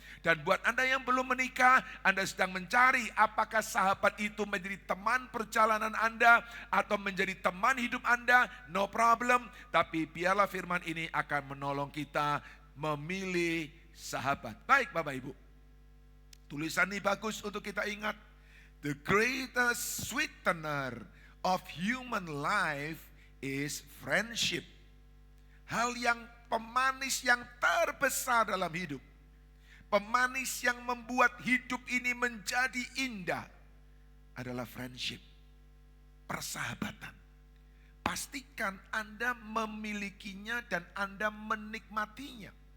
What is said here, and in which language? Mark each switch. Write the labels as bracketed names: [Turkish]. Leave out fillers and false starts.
[Indonesian] Dan buat Anda yang belum menikah, Anda sedang mencari apakah sahabat itu menjadi teman perjalanan Anda atau menjadi teman hidup Anda, [English] no problem. [Indonesian] Tapi biarlah firman ini akan menolong kita memilih sahabat. Baik Bapak Ibu, tulisan ini bagus untuk kita ingat. [English] The greatest sweetener of human life is friendship. [Indonesian] Hal yang pemanis yang terbesar dalam hidup. Pemanis yang membuat hidup ini menjadi indah adalah friendship. Persahabatan. Pastikan Anda memilikinya dan Anda menikmatinya.